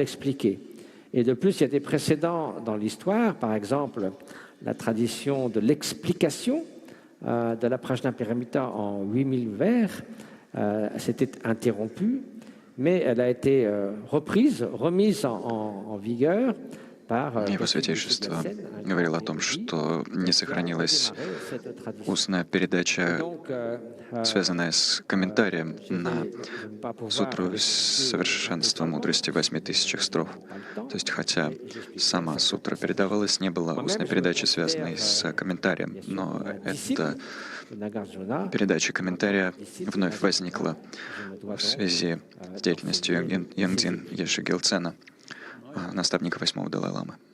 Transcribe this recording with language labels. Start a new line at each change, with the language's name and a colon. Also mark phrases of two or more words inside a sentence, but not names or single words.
French: Et de plus, il y a des précédents dans l'histoire, par exemple la tradition de l'explication de la Prajnaparamita en 8000 vers s'était interrompue, mais elle a été remise en vigueur par
Russian: Его святейшество говорил о том, что не сохранилась устная передача, связанная с комментарием на сутру совершенства мудрости в 8000 строф. То есть, хотя сама сутра передавалась, не было устной передачи, связанной с комментарием, но эта передача комментария вновь возникла в связи с деятельностью Янгдин Еши Гелцена, наставника 8-го Далай-ламы.